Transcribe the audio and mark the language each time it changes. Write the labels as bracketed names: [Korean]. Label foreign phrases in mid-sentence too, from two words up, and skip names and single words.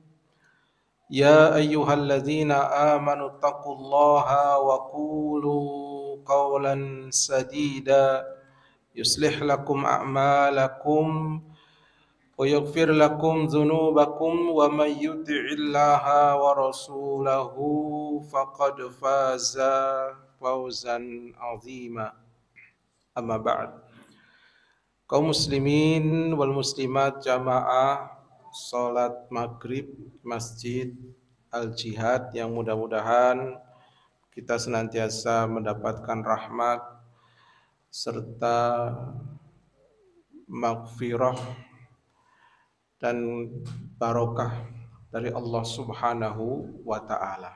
[Arabic] يا أيها الذين آمنوا اتقوا الله وقولوا قولا سديدا يصلح لكم أعمالكم ويغفر لكم ذنوبكم ومن يطع الله ورسوله فقد فاز فوزا عظيما. أما بعد. [Indonesian] Kaum [Arabic] المسلمين والمسلمات [Indonesian] jamaah salat maghrib Masjid Al-Jihad yang mudah-mudahan kita senantiasa mendapatkan rahmat serta maghfirah dan barokah dari Allah [Arabic] سبحانه وتعالى.